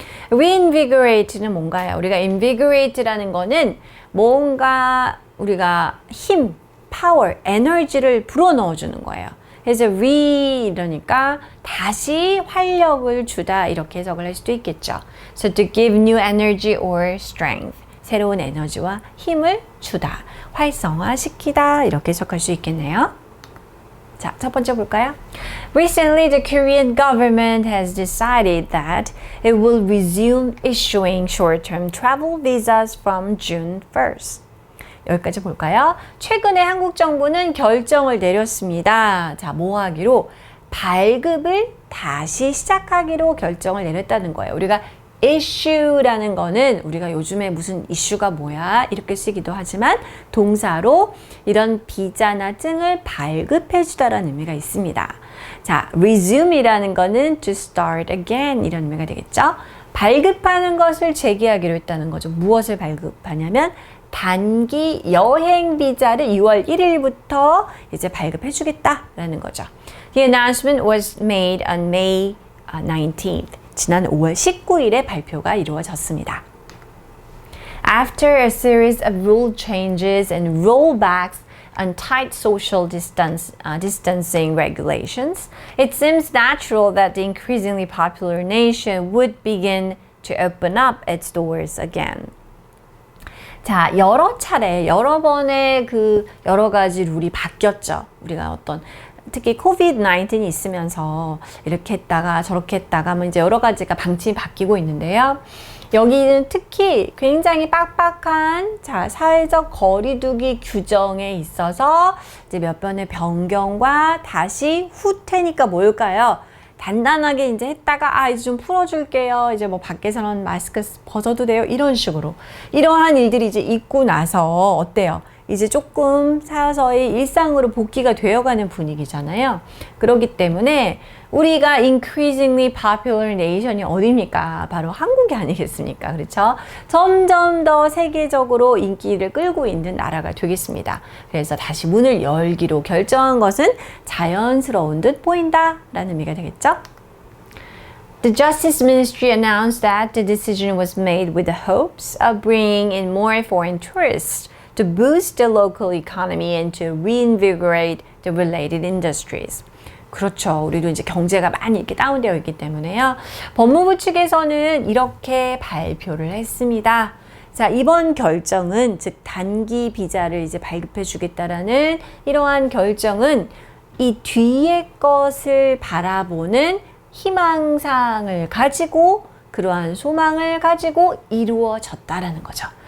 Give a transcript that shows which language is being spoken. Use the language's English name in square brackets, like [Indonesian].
[Korean] reinvigorate는 뭔가요? 우리가 invigorate라는 거는 뭔가 우리가 힘, power, 에너지를 불어넣어 주는 거예요. 그래서 이러니까 다시 활력을 주다, 이렇게 해석을 할 수도 있겠죠. [English] So to give new energy or strength, [Korean] 새로운 에너지와 힘을 주다, 활성화시키다, 이렇게 해석할 수 있겠네요. 자, 첫 번째 볼까요? [English] Recently, the Korean government has decided that it will resume issuing short-term travel visas from June 1st. [Korean] 여기까지 볼까요? 최근에 한국 정부는 결정을 내렸습니다. 자, 뭐 하기로? 발급을 다시 시작하기로 결정을 내렸다는 거예요. 우리가 issue라는 거는 우리가 요즘에 무슨 이슈가 뭐야 이렇게 쓰기도 하지만 동사로 이런 비자나 증을 발급해 주다라는 의미가 있습니다. 자, resume이라는 거는 [English] to start again [Korean] 이런 의미가 되겠죠. 발급하는 것을 재개하기로 했다는 거죠. 무엇을 발급하냐면 단기 여행 비자를 2월 1일부터 이제 발급해 주겠다라는 거죠. [English] The announcement was made on May 19th. [Korean] 지난 5월 19일에 발표가 이루어졌습니다. [English] After a series of rule changes and rollbacks on tight social distancing regulations, it seems natural that the increasingly popular nation would begin to open up its doors again. [Korean] 자, 여러 차례, 여러 번의 여러 가지 룰이 바뀌었죠. 우리가 특히 코비드-19이 있으면서 이렇게 했다가 저렇게 했다가 이제 여러 가지가 방침이 바뀌고 있는데요. 여기는 특히 굉장히 빡빡한 사회적 거리두기 규정에 있어서 이제 몇 번의 변경과 다시 후퇴니까 뭘까요? 단단하게 이제 했다가 이제 좀 풀어줄게요. 이제 뭐 밖에서는 마스크 벗어도 돼요. 이런 식으로. 이러한 일들이 이제 있고 나서 어때요? 이제 조금 서서히 일상으로 복귀가 되어가는 분위기잖아요. 그렇기 때문에 우리가 [English] increasingly popular nation [Korean] 이 어디입니까? 바로 한국이 아니겠습니까? 그렇죠? 점점 더 세계적으로 인기를 끌고 있는 나라가 되겠습니다. 그래서 다시 문을 열기로 결정한 것은 자연스러운 듯 보인다라는 의미가 되겠죠? [English] The Justice Ministry announced that the decision was made with the hopes of bringing in more foreign tourists to boost the local economy and to reinvigorate the related industries. [Korean] 그렇죠. 우리도 이제 경제가 많이 이렇게 다운되어 있기 때문에요. 법무부 측에서는 이렇게 발표를 했습니다. 자, 이번 결정은 즉 단기 비자를 이제 발급해 주겠다라는 이러한 결정은 이 뒤의 것을 바라보는 희망상을 가지고 그러한 소망을 가지고 이루어졌다라는 거죠.